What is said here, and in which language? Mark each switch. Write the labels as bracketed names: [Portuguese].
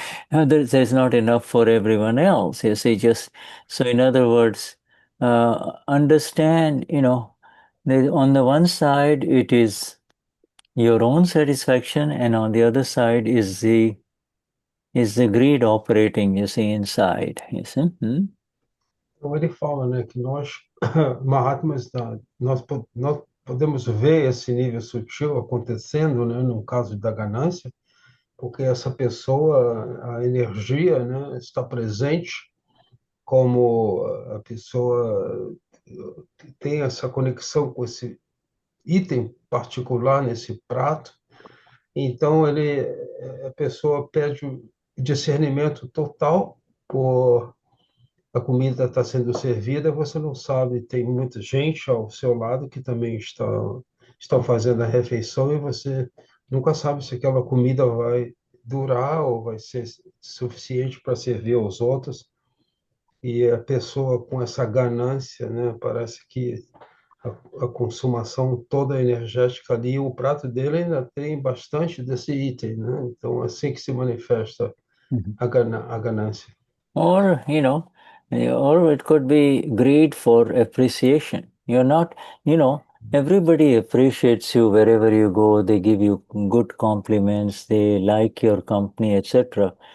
[English] There's not enough for everyone else, you see. Just so, in other words, understand, that on the one side it is your own satisfaction, and on the other side is the greed operating, you see, inside, you see. [Portuguese] Então ele fala, né, que nós Mahatmas, nós podemos ver esse nível sutil acontecendo, né, no caso da ganância, porque essa pessoa, a energia, né, está presente como a pessoa tem essa conexão com esse item particular nesse prato. Então a pessoa pede o discernimento total por a comida está sendo servida, você não sabe, tem muita gente ao seu lado que também estão fazendo a refeição e você nunca sabe se aquela comida vai durar ou vai ser suficiente para servir aos outros. E a pessoa com essa ganância, né, parece que a consumação toda energética ali, o prato dele ainda tem bastante desse item, né? Então, assim que se manifesta Mhm. a ganância. [English] Or, or it could be greed for appreciation. You're not, everybody appreciates you wherever you go. They give you good compliments. They like your company, etc.